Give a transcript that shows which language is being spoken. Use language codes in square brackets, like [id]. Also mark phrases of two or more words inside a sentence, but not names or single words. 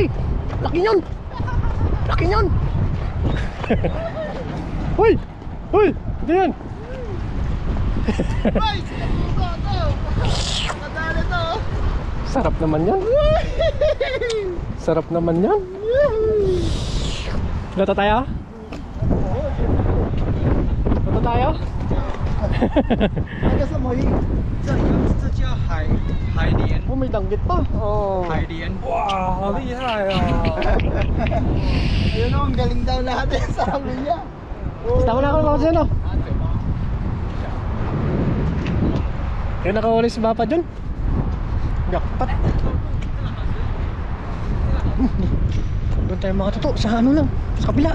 [tl] Laki nyon! Laki nyon! Hoy! Hoy! Ito yan! Ay! Sinabuka to! Nadali to! Sarap naman yan! Sarap naman yan! Luto tayo? Luto tayo? [zh] 那个什么鱼？这叫海莲， [tl] Oh, may danggit pa! Oh. [zh] 海莲。 Wow! 好厉害啊! [tl] Ayun o, ang galing daw lahat eh, sabi niya. Tama na ako naman dyan oh! Kaya nakawali si Papa dyan. Jakpat. Doon tayo mga tuto, sa ano lang, sa kabila.